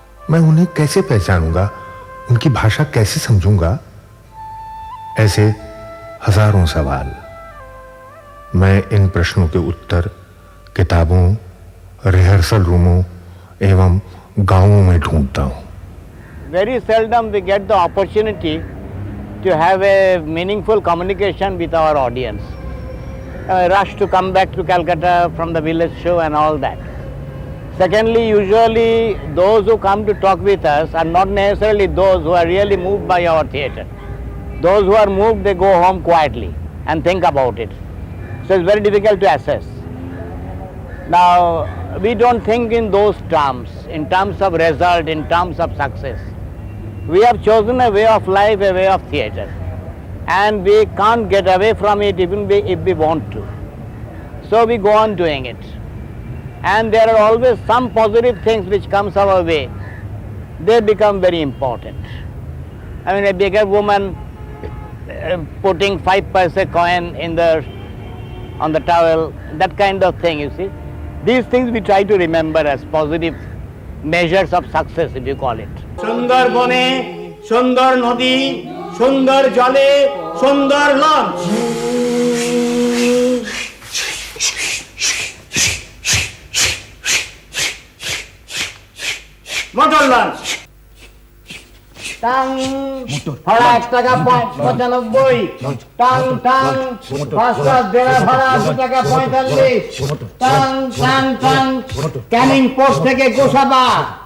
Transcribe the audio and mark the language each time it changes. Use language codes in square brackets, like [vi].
[hi] मैं उन्हें कैसे पहचानूंगा? उनकी भाषा कैसे समझूंगा? ऐसे हजारों सवाल। मैं इन प्रश्नों के उत्तर किताबों, रिहर्सल रूमों एवं गांवों में ढूंढता हूं। [en] Very seldom we get the opportunity to have a meaningful communication with our audience. Rush to come back to Calcutta from the village show and all that. Secondly, usually those who come to talk with us are not necessarily those who are really moved by our theatre. Those who are moved, they go home quietly and think about it. So it's very difficult to assess. Now, we don't think in those terms, in terms of result, in terms of success. We have chosen a way of life, a way of theatre, and we can't get away from it even if we want to. So we go on doing it. And there are always some positive things which comes our way. They become very important. I mean, a bigger woman putting 5 paise coin on the towel, that kind of thing, you see. These things we try to remember as positive measures of success, if you call it. [bn] সুন্দর বনে, সুন্দর নদী, সুন্দর জলে, সুন্দর launch. Motor launch. Tongue ভাড়া 1 টাকা 95, tongue tongue পাঁচটা দেড়া ভাড়া 2 টাকা 45, tongue tongue tongue Canning post থেকে গোসাবাদ।